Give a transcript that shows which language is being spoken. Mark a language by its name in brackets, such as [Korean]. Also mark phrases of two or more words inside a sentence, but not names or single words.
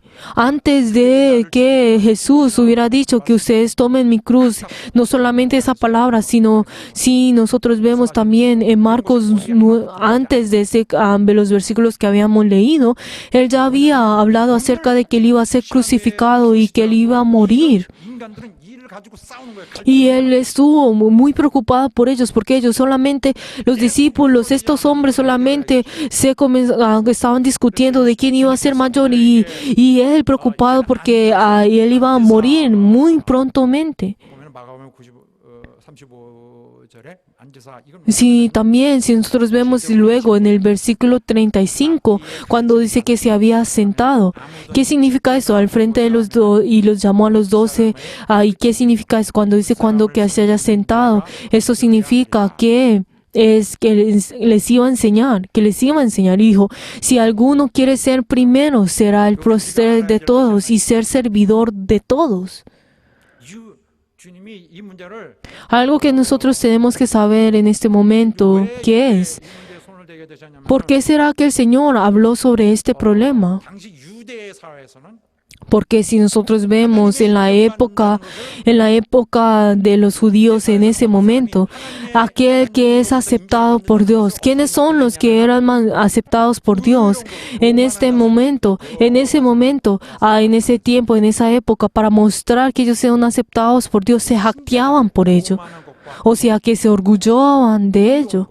[Spanish] Antes de que Jesús hubiera dicho que ustedes tomen mi cruz, no solamente esa palabra, sino si nosotros vemos también en Marcos, antes de los versículos que habíamos leído, él ya había hablado acerca de que él iba a ser crucificado y que él iba a morir. [Korean] 인간들은 이를 가지고 싸우는 거예요. [Spanish] Y él estuvo muy preocupado por ellos, porque ellos solamente, los discípulos, estos hombres solamente estaban discutiendo de quién iba a ser mayor y él preocupado porque él iba a morir muy prontamente. [Korean] 보면 마가복음 35절에 앉으사 이건 [Spanish] Sí, también, si nosotros vemos luego en el versículo 35, cuando dice que se había sentado, ¿qué significa eso? Al frente de los dos y los llamó a los 12. ¿Y qué significa eso? Cuando dice que se haya sentado, eso significa que es que les iba a enseñar, que les iba a enseñar. Y dijo, si alguno quiere ser primero, será el prócer de todos y ser servidor de todos. [Korean] 주님이 이 문제를 [Spanish] Algo que nosotros tenemos que saber en este momento, ¿qué es? [Korean] 이 문제에 손을 대게 되셨냐면 [Spanish] ¿Por qué será que el Señor habló sobre este problema? [Korean] 당시 유대 사회에서는 [Spanish] Porque si nosotros vemos en la época de los judíos en ese momento, aquel que es aceptado por Dios, ¿quiénes son los que eran aceptados por Dios en este momento, en ese tiempo, en esa época, para mostrar que ellos eran aceptados por Dios, se jactaban por ello, o sea que se orgullosaban de ello.